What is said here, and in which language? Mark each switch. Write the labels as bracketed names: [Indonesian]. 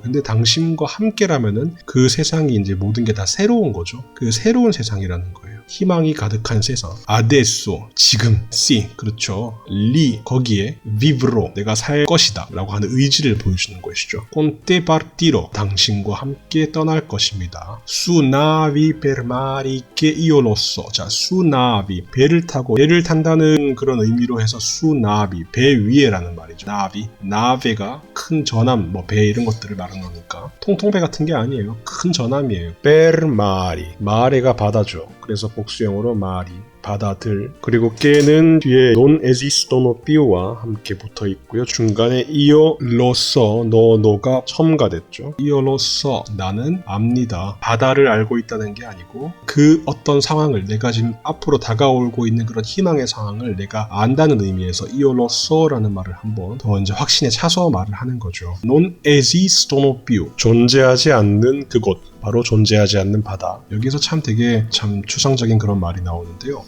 [Korean] 근데 당신과 함께라면은 그 세상이 이제 모든 게 다 새로운 거죠. 그 새로운 세상이라는 거예요. 희망이 가득한 세상. adesso 지금 si 그렇죠. li 거기에 vivro 내가 살 것이다 라고 하는 의지를 보여주는 것이죠. [Italian] con te partirò [Korean] 당신과 함께 떠날 것입니다. [Italian] su navi per mari che io lo so. [Korean] 자, su navi 배를 타고 배를 탄다는 그런 의미로 해서 su navi 배 위에라는 말이죠. 나비, 나베가 큰 전함, 뭐 배 이런 것들을 말하는 거니까 통통배 같은 게 아니에요. 큰 전함이에요. per mari, 마레가 바다죠. 그래서 복수형으로 마리, 바다들. 그리고 깨는 뒤에 non esistono piu와 함께 붙어 있고요. 중간에 io lo so, 너가 첨가됐죠. io lo so, 나는 압니다. 바다를 알고 있다는 게 아니고 그 어떤 상황을 내가 지금 앞으로 다가오고 있는 그런 희망의 상황을 내가 안다는 의미에서 io lo so라는 말을 한번 더 이제 확신에 차서 말을 하는 거죠. [Italian] non esistono piu, [Korean] 존재하지 않는 그곳. 바로 존재하지 않는 바다. 여기서 참 되게 참 추상적인 그런 말이 나오는데요.